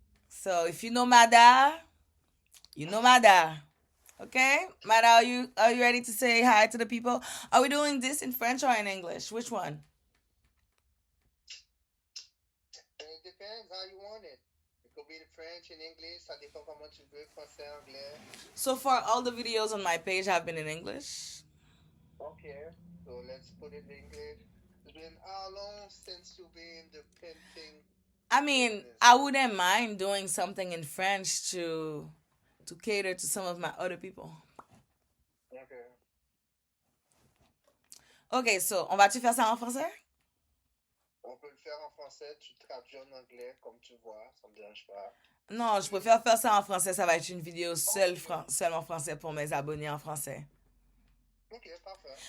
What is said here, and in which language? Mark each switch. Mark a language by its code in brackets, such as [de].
[en] So if you know Mada, you know Mada. Okay, Mada, are you ready to say hi to the people? Are we doing this in French or in English? Which one? It depends how you want it. It could be in French, in English, [fr] ça dépend comment tu veux, français, anglais. [en] So far, all the videos on my page have been in English. Okay, so let's put it in English. It's been how long since you've been in the painting I mean, business? I wouldn't mind doing something in French to cater to some of my other people. Okay. [fr] Ok, so on va-tu faire ça en français? On peut le faire en français, tu traduis en anglais comme tu vois, ça me dérange pas. Non, je préfère faire ça en français. Ça va être une vidéo Ok, seulement français pour mes abonnés en français. ok, parfait.